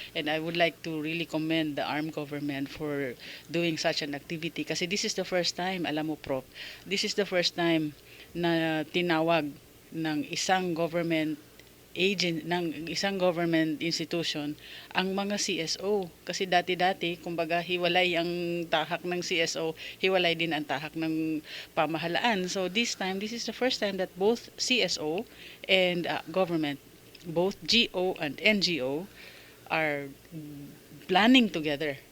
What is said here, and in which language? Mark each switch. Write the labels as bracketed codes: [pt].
[en] And I would like to really commend the ARM government for doing such an activity, kasi this is the first time, alam mo Prof, this is the first time [tl] na tinawag ng isang government ng isang government institution ang mga CSO. Kasi dati-dati, kumbaga, hiwalay ang tahak ng CSO, hiwalay din ang tahak ng pamahalaan. [en] So this is the first time that both CSO and government, both GO and NGO, are planning together.